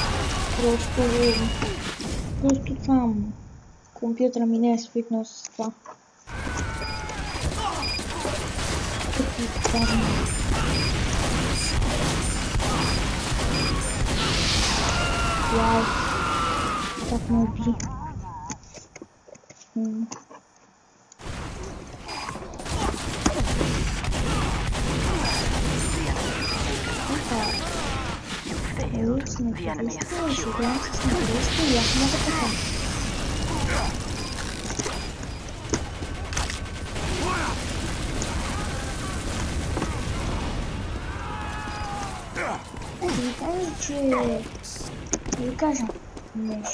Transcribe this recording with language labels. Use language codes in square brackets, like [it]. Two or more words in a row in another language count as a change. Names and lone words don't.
[bg] Просто там компютъра ми не е свикнал с това. Вау, как ме уби. [en] The enemy is secure. [bg] Ви кажа нещо.